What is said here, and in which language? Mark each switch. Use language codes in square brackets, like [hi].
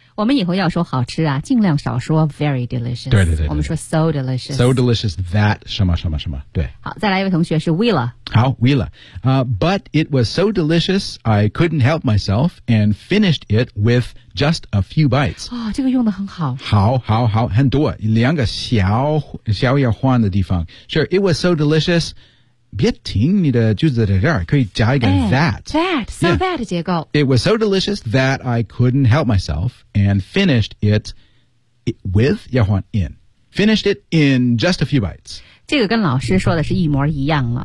[zh] 我们以后要说好吃啊，尽量少说 [en] very delicious。 [zh] 对对 对, 对，我们说 [en] so delicious。 So delicious that [zh] 什么什么什么，对。好，再来一位同学是 Willa。好 ，Willa。 [en] But it was so delicious, I couldn't help myself and finished it with just a few bites。 [zh] 哦，这个用的很好。好，好，好，很多，两个小要换的地方。 [en] Sure, it was so delicious。 [zh] 别停你的句子在这儿，可以加一个 that so that 结构 [en] It was so delicious that I couldn't help myself and finished it with [zh] 要换 [en] in finished it in just a few bites [zh] 这个跟老师说的是一模一样了、